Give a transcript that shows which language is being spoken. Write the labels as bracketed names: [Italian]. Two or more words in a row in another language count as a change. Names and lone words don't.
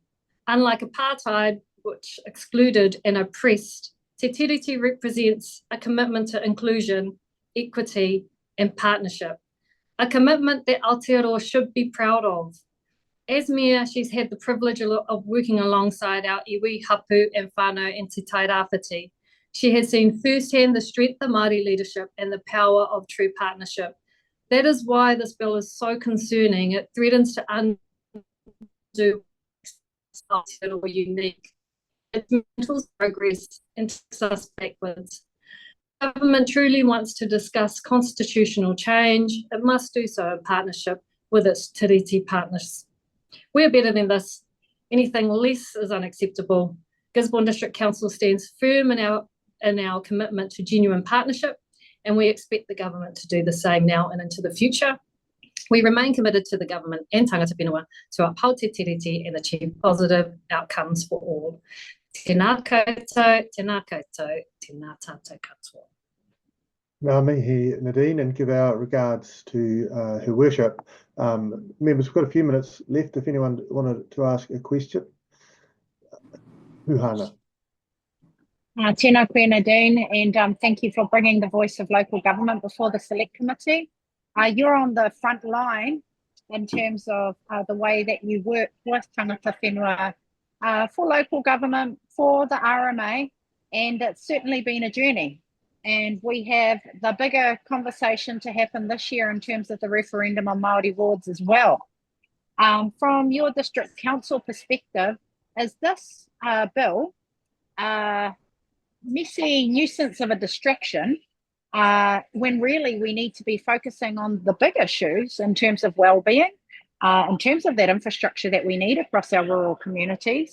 [English] Unlike apartheid, which excluded and oppressed, Te Tiriti represents a commitment to inclusion, equity, and partnership, a commitment that Aotearoa should be proud of. As mayor, she's had the privilege of working alongside our [Māori] iwi, hapu, [English] and whānau in Te Tairawhiti. She has seen firsthand the strength of Māori leadership and the power of true partnership. That is why this bill is so concerning. It threatens to undo Aotearoa unique. It dismantles progress and takes us backwards. Government truly wants to discuss constitutional change. It must do so in partnership with its tiriti partners. We're better than this. Anything less is unacceptable. Gisborne District Council stands firm in our commitment to genuine partnership, and we expect the government to do the same now and into the future. We remain committed to the government and [Māori] tangata whenua [English] to uphold te tiriti and achieve positive outcomes for all. [Māori] Tēnā koutou, tēnā koutou, tēnā tātou katoa. Ngā mihi, [English] Nadine, and give our regards to her worship. Members, we've got a few minutes left if anyone wanted to ask a question. Huhana. [Māori] Tēnā koe, [English] Nadine, and thank you for bringing the voice of local government before the Select Committee. You're on the front line in terms of the way that you work with [Māori] tangata whenua [English] for local government, for the RMA, and it's certainly been a journey. And we have the bigger conversation to happen this year in terms of the referendum on Māori wards as well. From your district council perspective, is this bill a messy nuisance of a distraction when really we need to be focusing on the big issues in terms of well-being, in terms of that infrastructure that we need across our rural communities?